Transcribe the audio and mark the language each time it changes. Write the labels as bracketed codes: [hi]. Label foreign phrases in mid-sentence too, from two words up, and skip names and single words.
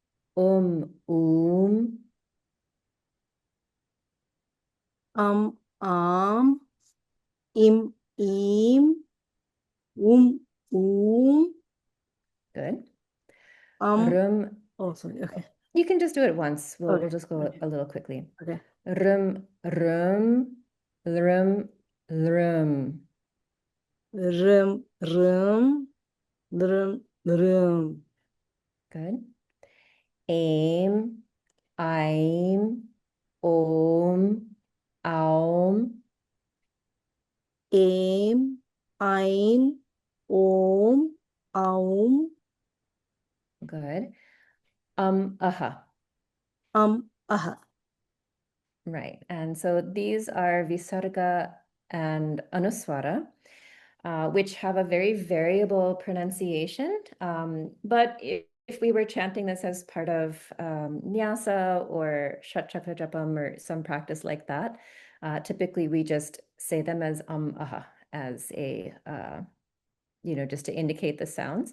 [sa] Im, im, [en] Good. Oh, sorry. Okay. You can just do it once. We'll Okay. just go a little quickly. Okay. [sa] Rum, rum, rum, rum. Rum, rum, rum, rum. Good. Aim, I'm, om, aum. Aim, ein, om, aum. [en] Good. Aha. Aha. Right. And so these are Visarga and Anuswara, which have a very variable pronunciation. But if we were chanting this as part of Nyasa or Shatchakra Japam or some practice like that, typically we just say them as aha as a, just to indicate the sounds.